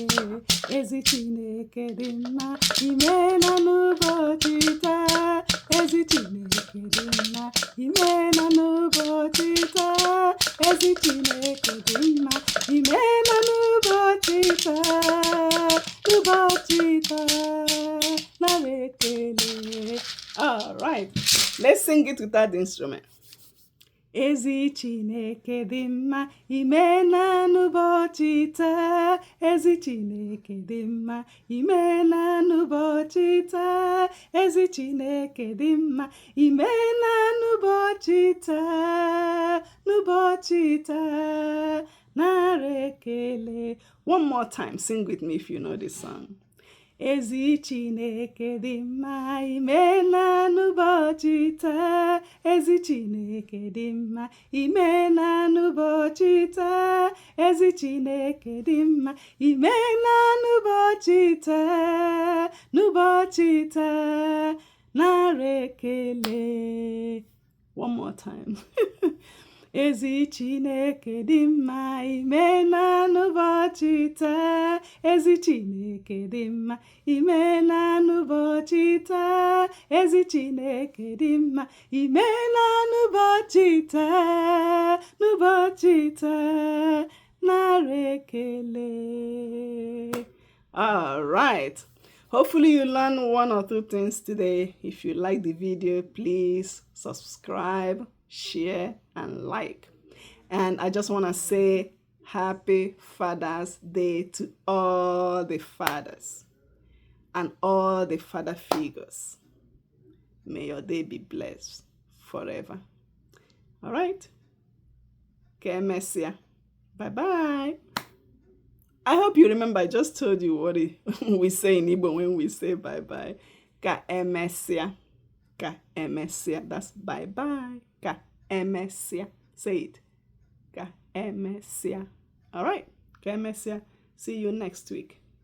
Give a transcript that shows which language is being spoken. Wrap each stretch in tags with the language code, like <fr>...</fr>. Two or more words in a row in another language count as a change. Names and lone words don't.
<ig>Ezi Chineke dị mma, imena n'ụbọchị taa. Ezi Chineke dị mma, imena n'ụbọchị taa. Ezi Chineke dị mma, imena n'ụbọchị taa. N'ụbọchị taa, nara ekele.</ig> <en>All right, let's sing it without the instrument.</en> <ig>Ezi Chineke dị mma, imena n'ụbọchị taa. Ezi Chineke dị mma, imena n'ụbọchị taa. Ezi Chineke dị mma, imena n'ụbọchị taa. N'ụbọchị taa, nara ekele.</ig> <en>One more time, sing with me if you know this song.</en> <ig>Ezi Chineke dị mma, imena n'ụbọchị taa. Ezi Chineke dị mma, imena n'ụbọchị taa. Ezi Chineke dị mma, imena n'ụbọchị taa. N'ụbọchị taa, nara ekele.</ig> <en>One more time.</en> <ig>Ezi Chineke dị mma, imena n'ụbọchị taa. Ezi Chineke dị mma, imena n'ụbọchị taa. Ezi Chineke dị mma, imena n'ụbọchị taa. N'ụbọchị taa, nara ekele.</ig> <en>All right. Hopefully you learned one or two things today. If you like the video, please subscribe, share, and like. And I just want to say happy Father's Day to all the fathers and all the father figures. May your day be blessed forever. All right.</en> <ig>Que mesia.</ig> <en>Bye-bye. I hope you remember I just told you what we say in Igbo when we say bye-bye.</en> <ig>Ka emesia. Ka emesia.</ig> <en>That's bye-bye.</en> <ig>Ka emesia.</ig> <en>Say it.</en> <ig>Ka emesia.</ig> <en>All right.</en> <ig>Ka emesia.</ig> <en>See you next week.</en>